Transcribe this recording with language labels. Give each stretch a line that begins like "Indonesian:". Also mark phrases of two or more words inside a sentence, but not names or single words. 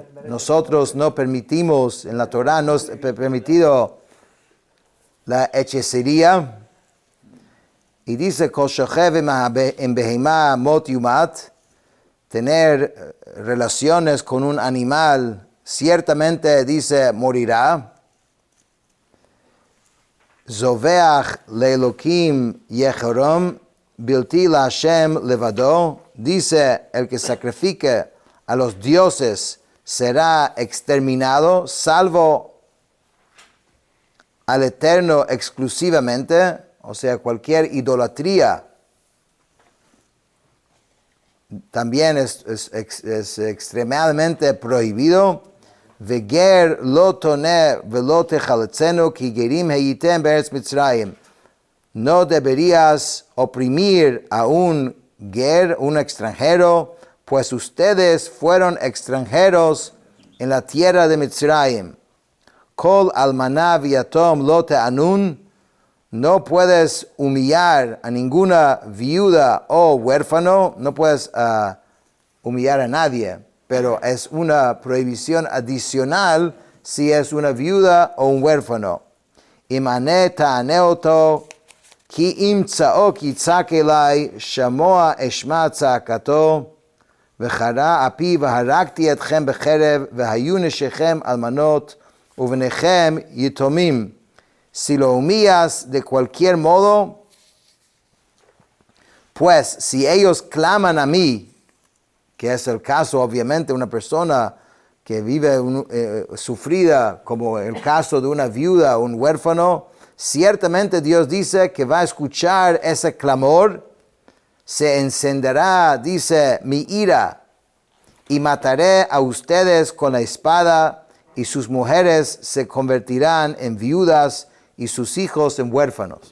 Spanish: Nosotros no permitimos, en la Torah no es permitido la hechicería. Y dice, tener relaciones con un animal, ciertamente dice, morirá.
Hebrew: זובח לאלהים יחרם, בלתי להשם לבדו,
Spanish: dice, el que sacrifique a los dioses será exterminado, salvo al Eterno exclusivamente. O sea, cualquier idolatría también es extremadamente prohibido.
Hebrew: וגר לא תונה ולא תלחצנו כי גרים הייתם בארץ מצרים.
Spanish: No deberías oprimir a un extranjero, pues ustedes fueron extranjeros en la tierra de Mitzrayim.
Hebrew: כל אלמנה ויתום לא תענון.
Spanish: No puedes humillar a ninguna viuda o huérfano, no puedes humillar a nadie, pero es una prohibición adicional si es una viuda o un huérfano.
Hebrew: אם ענה תענה אתו כי אם צעק יצעק אלי שמע אשמע צעקתו וחרה אפי והרגתי אתכם בחרב והיו נשיכם אלמנות ובניכם יתמים.
Spanish: Si lo humillas de cualquier modo, pues si ellos claman a mí, que es el caso obviamente de una persona que vive sufrida, como el caso de una viuda o un huérfano, ciertamente Dios dice que va a escuchar ese clamor, se encenderá, dice, mi ira, y mataré a ustedes con la espada, y sus mujeres se convertirán en viudas y sus hijos en huérfanos.